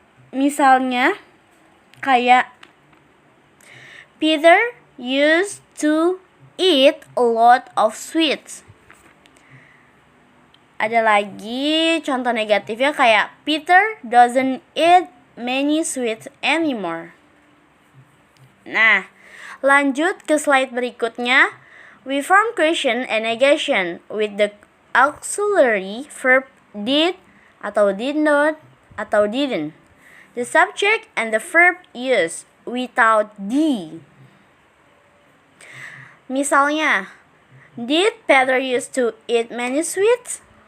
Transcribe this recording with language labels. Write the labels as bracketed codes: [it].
[id] Misalnya, kayak [en] Peter used to eat a lot of sweets. [id] Ada lagi contoh negatifnya kayak [en] Peter doesn't eat many sweets anymore. [id] Nah, lanjut ke slide berikutnya. [en] We form question and negation with the auxiliary verb did atau did not atau didn't. The subject and the verb used without the. [id] Misalnya, [en] did Peter used to eat many sweets?